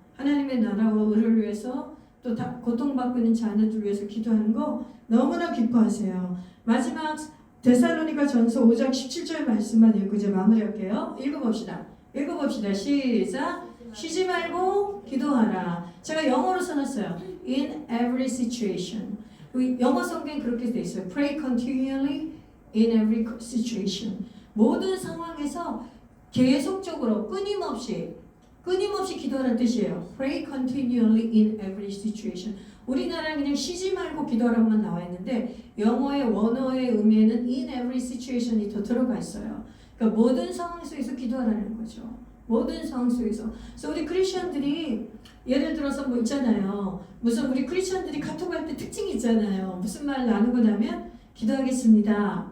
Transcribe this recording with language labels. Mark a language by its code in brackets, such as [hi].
[ko] 하나님의 나라와 의를 위해서 또 고통받고 있는 자녀들 위해서 기도하는 거 너무나 기뻐하세요. 마지막 데살로니가 전서 5장 17절 말씀만 읽고 이제 마무리할게요. 읽어봅시다. 시작. 쉬지 말고 기도하라. 제가 영어로 써놨어요. [en] In every situation. [ko] 영어 성경에 그렇게 돼 있어요. [en] Pray continually in every situation. [ko] 모든 상황에서 계속적으로 끊임없이 기도하는 뜻이에요. [en] Pray continually in every situation. [ko] 우리나라는 그냥 쉬지 말고 기도하라고만 나와 있는데 영어의 원어의 의미에는 [en] in every situation [ko] 이 더 들어가 있어요. 그러니까 모든 상황 속에서 기도하라는 거죠. 모든 상황 속에서. 그래서 우리 크리스천들이 예를 들어서 뭐 있잖아요. 무슨 우리 크리스천들이 카톡 할 때 특징이 있잖아요. 무슨 말 나누고 나면 기도하겠습니다.